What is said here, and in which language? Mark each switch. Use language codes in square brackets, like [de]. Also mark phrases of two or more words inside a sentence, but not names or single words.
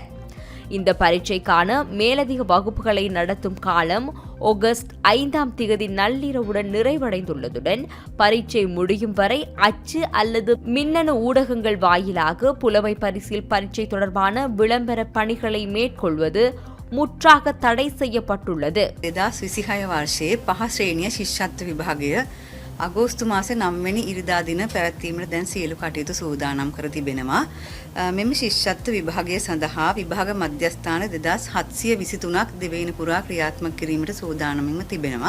[ta] இந்த பரீட்சைக்கான மேலதிக வகுப்புகளை நடத்தும் காலம் ஆகஸ்ட் 5 நள்ளிரவுடன் நிறைவடைந்துள்ளதுடன் பரீட்சை முடியும் வரை அச்சு அல்லது மின்னணு ஊடகங்கள் வாயிலாக புலமை பரிசில் பரீட்சை தொடர்பான விளம்பர பணிகளை மேற்கொள்வது முற்றாக தடை செய்யப்பட்டுள்ளது. [si] 2026 වර්ෂයේ පහ ශ්‍රේණිය ශිෂ්‍යත්ව විභාගය අගෝස්තු මාසේ 9 වෙනි ඉරිදා දින පැවැත්වීමට දැන් සියලු කටයුතු සූදානම් කර තිබෙනවා. මෙම ශිෂ්‍යත්ව විභාගය සඳහා විභාග මධ්‍යස්ථාන 2723ක් දෙවයින පුරා ක්‍රියාත්මක කිරීමට සූදානම්ව තිබෙනවා.